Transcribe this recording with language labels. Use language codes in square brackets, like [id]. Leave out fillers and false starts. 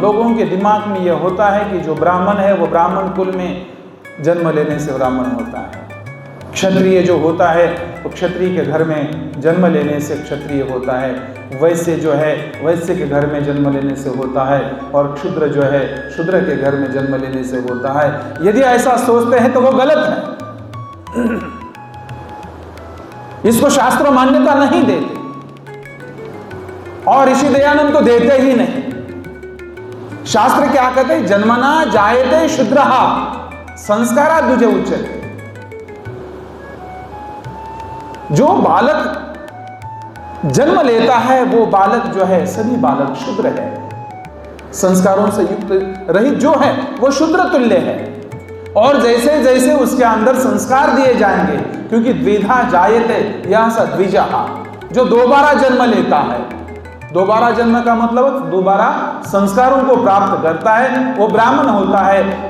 [hi] लोगों के दिमाग में यह होता है कि जो ब्राह्मण है वो ब्राह्मण कुल में जन्म लेने से ब्राह्मण होता है, क्षत्रिय जो होता है वो क्षत्रिय के घर में जन्म लेने से क्षत्रिय होता है, वैश्य जो है वैश्य के घर में जन्म लेने से होता है, और क्षुद्र जो है क्षुद्र के घर में जन्म लेने से होता है। यदि ऐसा सोचते हैं तो वो गलत है। इसको शास्त्र मान्यता नहीं देते। और ऋषि दयानंद तो देते ही नहीं। शास्त्र क्या कहते हैं? [sa] जन्मना जायते शूद्रः संस्कारात् द्विज उच्यते। [hi] जो बालक जन्म लेता है वो बालक जो है, सभी बालक शूद्र है, संस्कारों से युक्त रहित जो है वो शूद्र तुल्य है। और जैसे जैसे उसके अंदर संस्कार दिए जाएंगे, क्योंकि [sa] द्विधा जायते यह स द्विजः, [hi] जो दोबारा जन्म लेता है, दोबारा जन्म का मतलब दोबारा संस्कारों को प्राप्त करता है, वो ब्राह्मण होता है।